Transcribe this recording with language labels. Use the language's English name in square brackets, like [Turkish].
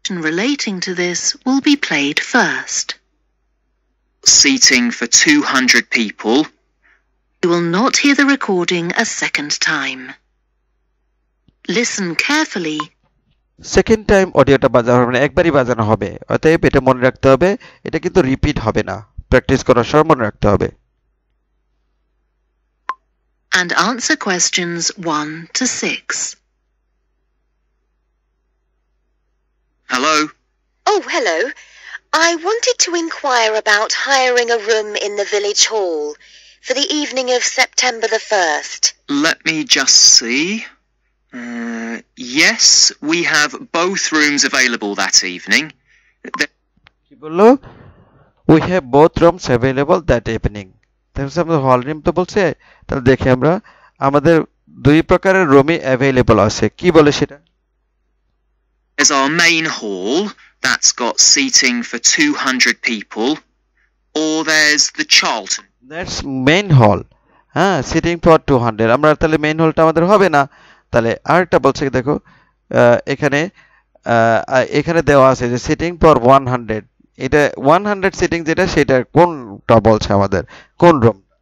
[English] Relating to this will be played first. Seating for 200 people. You will not hear the recording a second time. Listen carefully. [Bangla] Second time অডিওটা বাজানো হবে না, একবারই বাজানো হবে, অতএব এটা মনে রাখতে হবে, এটা কিন্তু রিপিট হবে না, প্র্যাকটিস করার সময় মনে রাখতে হবে। [English] And answer questions 1 to 6. Hello. Oh, hello. I wanted to inquire about hiring a room in the village hall for the evening of September the 1st. Let me just see. Yes, we have both rooms available that evening. [Bangla] কি বললো? [English] We have both rooms available that evening. [Bangla] তাহলে আমাদের hall room তো বলছে, তাহলে দেখি আমরা আমাদের দুই প্রকারের রুমই অ্যাভেলেবল আছে। কি বলে সেটা? [English] There's our main hall that's got seating for 200 people, or there's the Charlton. That's main hall. [Bangla] হ্যাঁ, [English] sitting for 200, [Bangla] আমরা তাহলে মেইন হলটা আমাদের হবে না। তাহলে আরেকটা বলছে দেখো, এখানে এখানে দেওয়া আছে যে সিটিং ফর 100, এটা 100 সিটিং যেটা, সেটা কোনটা বলছে আমাদের, কোন রুম?